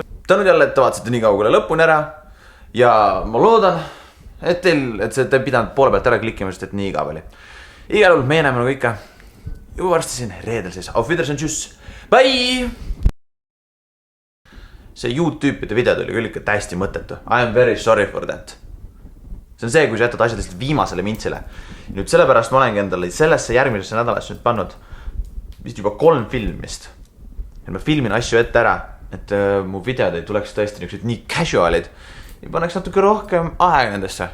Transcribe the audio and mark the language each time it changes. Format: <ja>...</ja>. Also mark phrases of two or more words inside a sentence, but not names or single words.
<et>Tänud jälle, et te vaatasite nii kaugele lõpuni ära ja ma loodan, et te ei pidanud poole pealt ära klikkima, sest et nii igav oli. Igal juhul meie näeme nagu ikka juba varsti siin reedel siis.</et> <de>Auf Wiedersehen, tschüss,</de> <et>bye! See YouTube'ide video tuli küll ikka täiesti mõttetu.</et> <en>I am very sorry for that.</en> <et>See on see, kui sa jätad asjad lihtsalt viimasele mintsile. Nüüd sellepärast ma olengi endale sellesse järgmisesse nädalasse nüüd pannud vist juba 3 filmist. Ja ma filmin asju ette ära, et mu videod ei tuleks tõesti nii casualid ja paneks natuke rohkem aega nendesse.</et>